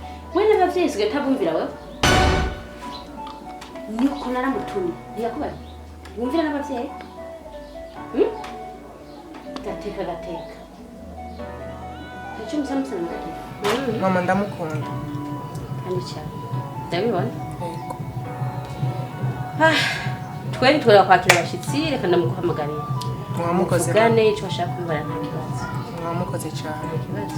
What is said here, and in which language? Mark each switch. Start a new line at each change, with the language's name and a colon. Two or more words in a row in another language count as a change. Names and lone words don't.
Rundi: we n'abavyeyi sigaye utabumvira wewe niko naramutumye ntiyakubaye wumvira n'abavyeyi Gateka icyo musamusana Gateka mama ndamukunda kandi cyane ndabibona yego twari twara kwakira abashitsi reka ndamuguhamagarira mwamukoze gane icyo bashaka kubara nta kibazo mwamukoze cyane ikibazo